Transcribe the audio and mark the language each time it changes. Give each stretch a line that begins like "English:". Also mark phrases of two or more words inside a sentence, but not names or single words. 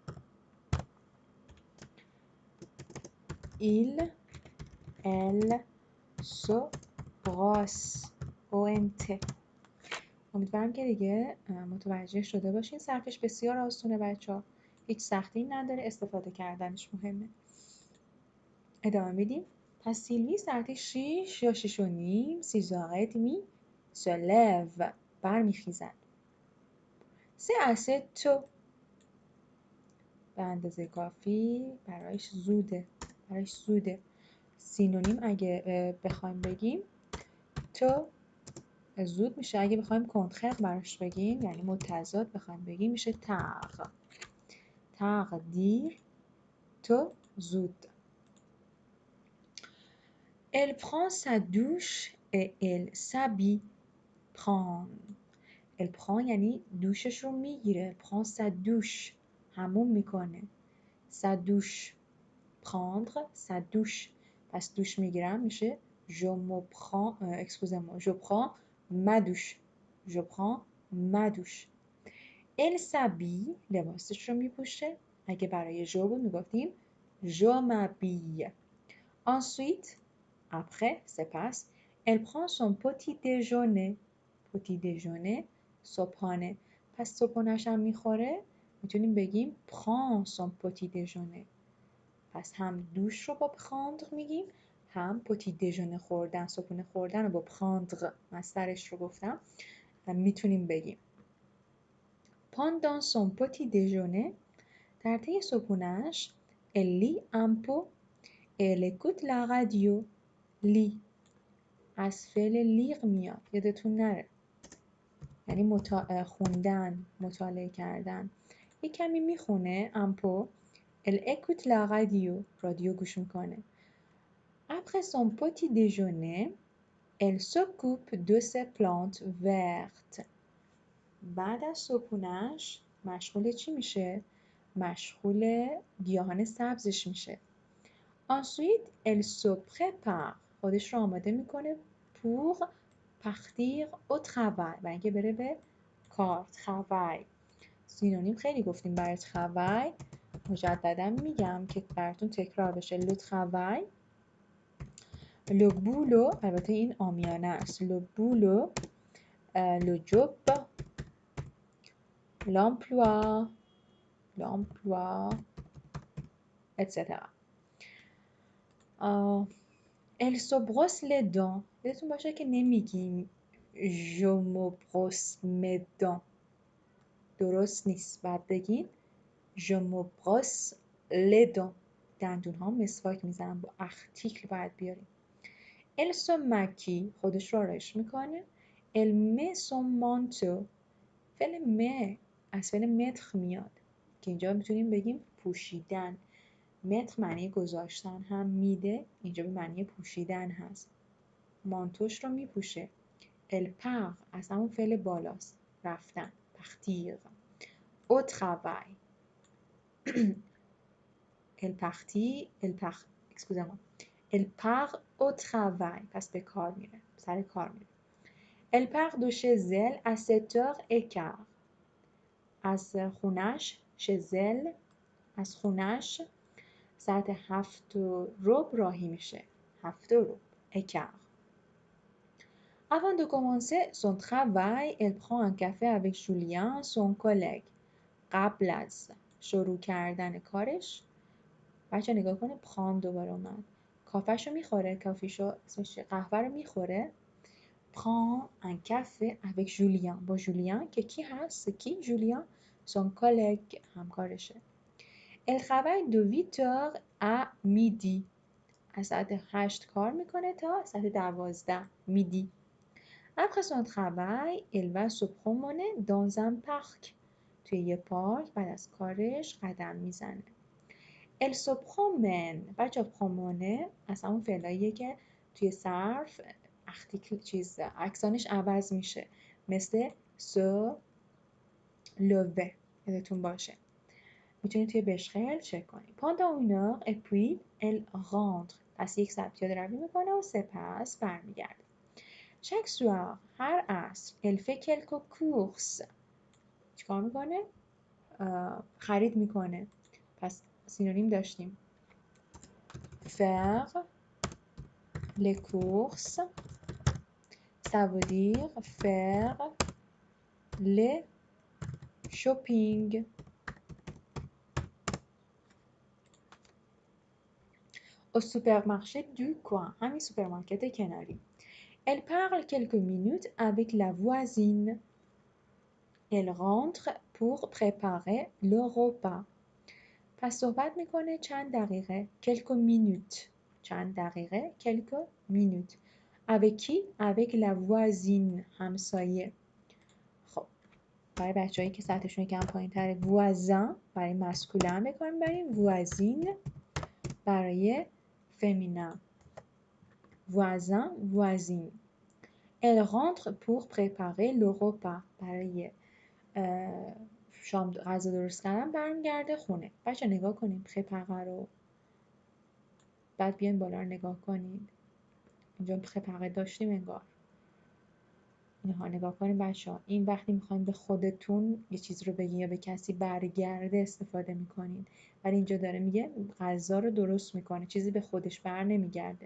French: Il, elle se brosse. ONT.
Persian: امیدوارم که دیگه متوجه شده باشین. صرفش بسیار آسونه بچه‌ها. هیچ سختی نداره، استفاده کردنش مهمه. ادامه میدیم. پس سیلوی ساعت 6 یا 6 و نیم
French: 6h30 se lève
Persian: برمیخیزد.
French: C'est assez tôt
Persian: به اندازه کافی برایش زوده. سینونیم اگه بخوایم بگیم تو زود میشه. اگه بخوایم کنترر براش بگیم یعنی متضاد بخوایم بگیم میشه تق دیر تو زود.
French: Elle prend sa douche et elle s'habille. Elle prend
Persian: یعنی دوشش رو میگیره.
French: prend sa douche
Persian: حموم میکنه.
French: sa douche prendre sa douche
Persian: پس دوش میگیرم میشه
French: je prends ma douche. Elle s'habille
Persian: لباسش رو میپوشه. اگه برای je میگفتیم
French: je m'habille. Ensuite après سپس elle prend son petit déjeuner صبحانه.
Persian: پس صبحانه‌ش هم میخوره میتونیم بگیم
French: prend son petit déjeuner.
Persian: پس هم دوش رو با prendre میگیم هم
French: petit déjeuner
Persian: خوردن صبحانه خوردن رو با prendre مصدرش رو گفتم میتونیم بگیم.
French: Pendant son petit déjeuner
Persian: در طی صبحونه‌اش
French: elle lit un peu et elle écoute la radio.
Persian: لی از فعل لیغ میاد یادتون نره یعنی خوندن مطالعه کردن. یک کمی میخونه امپو.
French: elle écoute la radio
Persian: رادیو گوش میکنه.
French: après son petit déjeuner elle s'occupe de ses plantes vertes.
Persian: بعد از صبحونه‌اش مشغول چی میشه؟ مشغول گیاهان سبزش میشه.
French: ensuite elle se prépare
Persian: خودش رو آماده میکنه
French: pour partir au travail
Persian: برای اینکه بره به کار. travail سینونیم خیلی گفتیم برای travail. مجددا میگم که براتون تکرار بشه.
French: le travail le boulot
Persian: البته این عامیانه است.
French: le boulot le job l'emploi etc. elle se brosse les dents.
Persian: یادتون باشه که نمیگیم
French: je me brosse mes dents.
Persian: درست نیست. بعد بگین
French: je me brosse les dents.
Persian: دندون ها مسواک میزنم. با ارتیکل باید بیاریم.
French: elle se maquille
Persian: خودش رو آرایش میکنه.
French: elle met son manteau
Persian: فعل met از فعل متر میاد که اینجا میتونیم بگیم پوشیدن. متر معنی گذاشتن هم میده اینجا به معنی پوشیدن هست. مانتوش رو میپوشه.
French: elle part
Persian: از همون فعل بالاست رفتن.
French: partir au travail elle part au travail
Persian: پس به کار میره سر کار میره.
French: elle part de chez elle à 7h15
Persian: از خونش از خونش ساعت 7:15 راهی میشه.
French: 7:15 Avant de commencer son travail, elle prend un café avec Julien, son collègue.
Persian: قبل از شروع کردن کارش بچه نگاه کنه prend دوباره اومد. کافهشو میخوره. کافیشو اسمش قهوه رو میخوره.
French: prend un café avec Julien
Persian: با جولیان که کی هست؟ کی جولیان؟
French: son collègue
Persian: همکارشه.
French: elle travaille de 8h à midi
Persian: از ساعت 8 کار میکنه تا ساعت 12 میدی.
French: après son travail elle va se promener dans un parc
Persian: توی یه پارک بعد از کارش قدم میزنه.
French: elle se promène
Persian: بچه پرومونه از همون فعلاییه که توی صرف اکسانش عوض میشه مثل
French: se lever
Persian: یادتون باشه. میتونید توی بشخل چک کنید.
French: pendant une heure et puis elle rentre
Persian: پس یک ساعت پیاده روی میکنه و سپس برمیگرده.
French: chaque soir
Persian: هر عصر
French: elle fait quelques courses
Persian: چیکار میکنه؟ خرید میکنه. پس سینونیم داشتیم
French: faire les courses، ça veut dire faire le shopping. Au supermarché du coin،
Persian: همین سوپرمارکت کناری.
French: Elle parle quelques minutes avec la voisine. Elle rentre pour préparer le repas.
Persian: پس صحبت میکنه چند دقیقه.
French: quelques minutes،
Persian: چند دقیقه.
French: quelques minutes. avec qui؟ avec la voisine،
Persian: همسایه. خب برای بچه‌هایی که سطحشون کم پایین‌تره voisin برای مسکولین به کار می‌بریم، voisine برای فمینین.
French: voisin voisine. Elle rentre pour préparer le repas
Persian: برای شام غذا درست کردن برمیگرده خونه. بچه نگاه کنیم préparer رو، بعد بیاین بالا رو نگاه کنید. اینجا préparer داشتیم انگار. اینها نگاه کنید بچه‌ها، این وقتی میخواین به خودتون یه چیز رو بگین یا به کسی برگرده استفاده میکنین، ولی اینجا داره میگه غذا رو درست میکنه، چیزی به خودش بر نمیگرده.